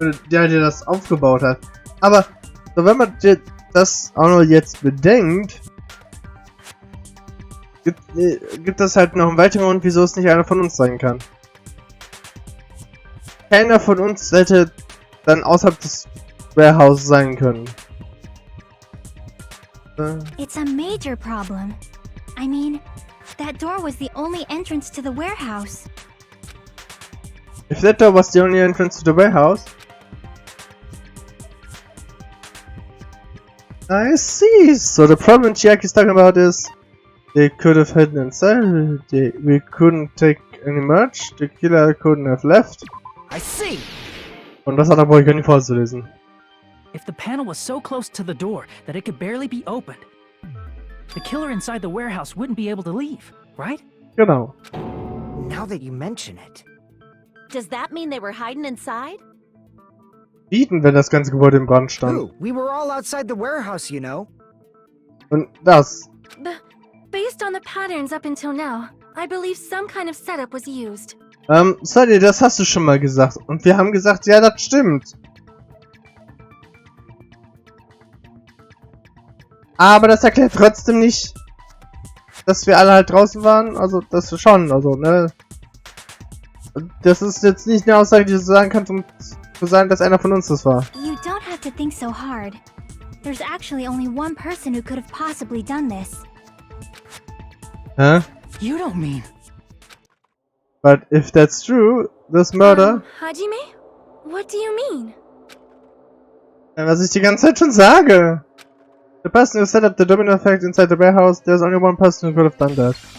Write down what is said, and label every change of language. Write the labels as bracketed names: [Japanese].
[German] Der das aufgebaut hat. Aber, so wenn man das auch noch jetzt bedenkt, gibt es halt noch einen weiteren Grund, wieso es nicht einer von uns sein kann. Keiner von uns hätte dann außerhalb des Warehouses sein können. [English] It's a major problem. I mean, that door was the only entrance to the warehouse. If that door was the only entrance to the warehouse... I see! So the problem Chiaki's talking about is... They could have hidden inside, we couldn't take any merch, the killer couldn't have left. I see! [German] Und das andere brauche ich gar nicht vorzulesen. [English] If the panel was so close to the door that it could barely be opened, the killer inside the warehouse wouldn't be able to leave, right? [German] Genau. [English] Now that you mention it. Does that mean they were hiding inside? [German] Bieten, wenn das ganze Gebäude im Brand stand. [English] Ooh, we were all outside the warehouse, you know. [German] Und das. [English] Based on the patterns up until now, I believe some kind of setup was used. [German] Sorry, das hast du schon mal gesagt. Und wir haben gesagt, ja, das stimmt. Aber das erklärt trotzdem nicht, dass wir alle halt draußen waren. Also, das schon, also, ne. Das ist jetzt nicht eine Aussage, die du sagen kannst, um zu sagen, dass einer von uns das war. [English] You don't have to think so hard. There's actually only one person who could have possibly done this. [German] Hä? [English] You don't mean... But if that's true, this murder... Hajime? What do you mean? [German] Was ich die ganze Zeit schon sage. [English] The person who set up the domino effect inside the warehouse, there's only one person who could have done that.